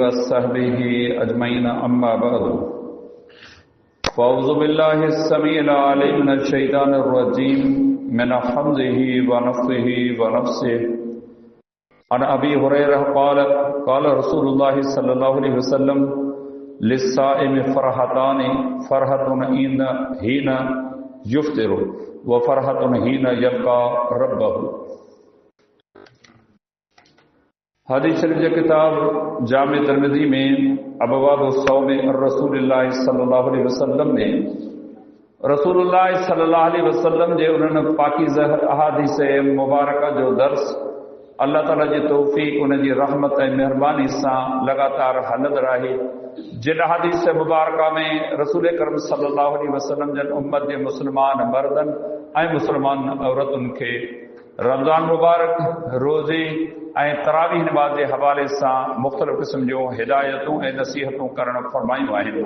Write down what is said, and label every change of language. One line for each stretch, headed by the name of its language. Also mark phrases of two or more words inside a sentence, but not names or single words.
Arabic: صحبه أجمعين أما بعد فأعوذ بالله السميع العليم من الشيطان الرجيم من همزه و نفخه و نفثه عن أبي هريرة قال رسول الله صلى الله عليه وسلم للصائم فرحتان فرحة حين يفطر و فرحة حين يلقى ربه.
Sindhi: हदीस शरीफ की किताब जामे तिरमिज़ी में अबवाब सौम रसूलुल्लाह
Arabic: صلى الله عليه وسلم
Sindhi: में रसूलुल्लाह
Arabic: صلى الله عليه وسلم
Sindhi: जे उन्हनि पाकीज़ा अहादीस मुबारका जो दर्स अल्लाह ताला जी तौफ़ीक़ उनजी रहमत ऐं मेहरबानी सां लगातार हलंदड़ आहे। जिन हदीस मुबारका में रसूल करम
Arabic: صلى الله عليه وسلم
Sindhi: जन उम्मत जे मुस्लमान मर्दन ऐं मुस्लमान औरतुनि खे रमज़ान मुबारक रोज़े ऐं तरावीह नमाज़ जे हवाले सां मुख़्तलिफ़ क़िस्म जूं हिदायतूं ऐं नसीहतूं करणु फ़रमायूं आहिनि।